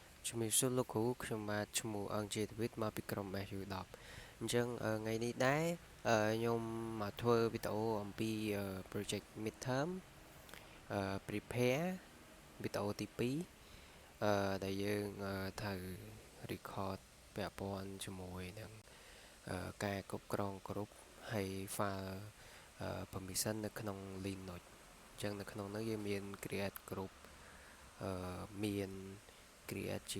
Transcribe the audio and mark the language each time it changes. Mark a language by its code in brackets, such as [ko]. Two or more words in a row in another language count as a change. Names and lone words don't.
[km] ជំរាបសួរលោកគ្រូខ្ញុំបាទឈ្មោះអង្គជាវិទ្យមកពីក្រុម SU10 អញ្ចឹងថ្ងៃនេះដែរខ្ញុំមកធ្វើវីដេអូអំពី project [en] midterm prepare [km] វីដេអូទី2ដែលយើងត្រូវ record ពាក់ព័ន្ធជាមួយនឹងការគ្រប់គ្រងគ្រប់ហើយ [en] file permission [km] នៅក្នុង Linux អញ្ចឹងនៅក្នុងនោះយើងមាន [en] create group [km] មាន create ជា